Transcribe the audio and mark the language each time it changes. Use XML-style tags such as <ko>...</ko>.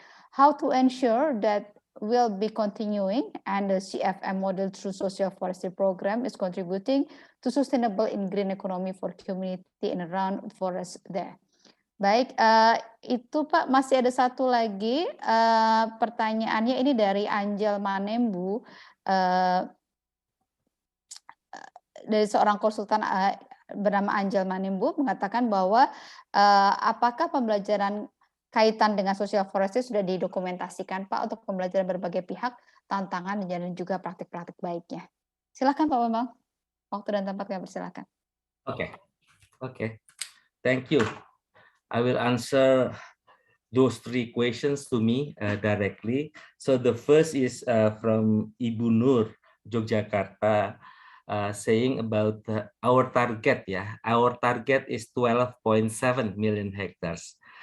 <en>How to ensure that will be continuing and the CFM model through social forestry program is contributing to sustainable in green economy for community and around forest there.</en> <id>Baik, itu Pak, masih ada satu lagi pertanyaannya ini dari Angel Manembu, dari seorang konsultan bernama Angel Manembu mengatakan bahwa apakah pembelajaran kaitan dengan social forestry sudah didokumentasikan Pak untuk pembelajaran berbagai pihak, tantangan dan juga praktik-praktik baiknya. Silakan Pak Bambang, waktu dan tempat kami persilakan.</id> <en>Okay. Thank you. I will answer those 3 questions to me directly. So the first is from Ibu Nur, Yogyakarta, saying about our target. Our target is 12.7 million hectares.</en>